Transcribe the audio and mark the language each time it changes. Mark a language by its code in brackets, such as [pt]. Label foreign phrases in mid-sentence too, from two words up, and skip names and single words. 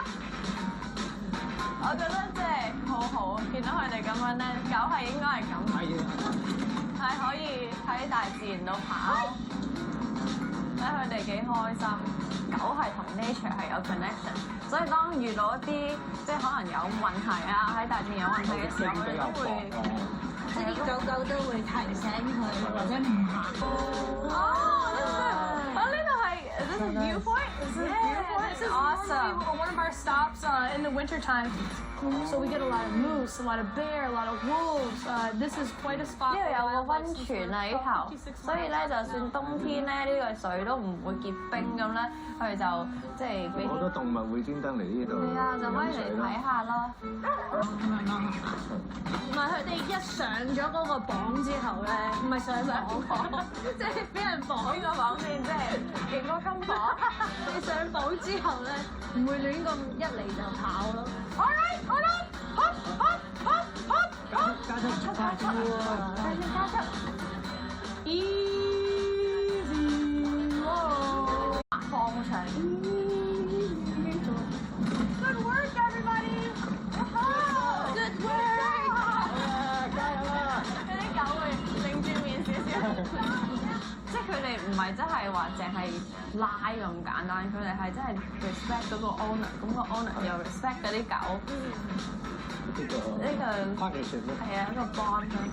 [yue] 我覺得即係好好，見到佢哋咁樣咧，狗係應該係咁，係可以喺大自然度跑，睇佢哋幾開心。狗係同 nature 係有 connection，所以當遇到一啲即係可能有問題啊，喺大自然有問題嘅時候，佢哋都會即係啲狗狗都會提醒佢，或者唔行。 [en] This is viewpoint? This is awesome. One of our stops in the wintertime. So we get a lot of moose, a lot of bear, a lot of wolves. This is quite a spot. [yue] 呢度有個溫泉啊呢頭，所以咧就算冬天咧呢個水都唔會結冰咁咧，佢就即係俾好多動物會專登嚟呢度。係啊，就可以嚟睇下咯。唔係佢哋一上咗嗰個綁之後咧，唔係上綁，即係俾人綁。邊個綁先？即係勁過金綁。你上綁之後咧，唔會亂咁一嚟就跑咯。 [en] All right， [yue] 加速加速加速。Easy。 [en] 放長。Good work, everybody! Good work! [yue] 加油啦！嗰啲狗會擰住面少少。即係佢哋唔係真係話淨係拉咁簡單，佢哋係真係 respect 嗰個 owner，咁個 owner 又 respect 嗰啲狗。呢個 partnership 咯。係啊，一個 bond 咯。